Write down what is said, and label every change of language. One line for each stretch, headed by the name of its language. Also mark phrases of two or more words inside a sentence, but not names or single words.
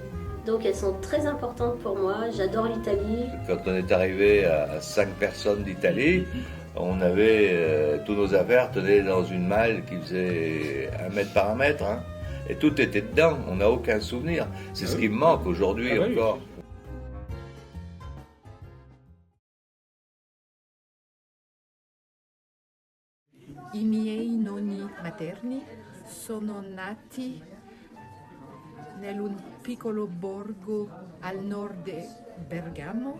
French: Donc elles sont très importantes pour moi, j'adore l'Italie. Quand on est arrivé à 5 personnes d'Italie, on avait tous nos affaires tenaient dans une malle qui faisait 1 mètre par 1 mètre, hein, et tout était dedans, on n'a aucun souvenir. C'est ce qui me manque aujourd'hui encore.
Italian: I miei nonni materni sono nati in un piccolo borgo al nord di Bergamo.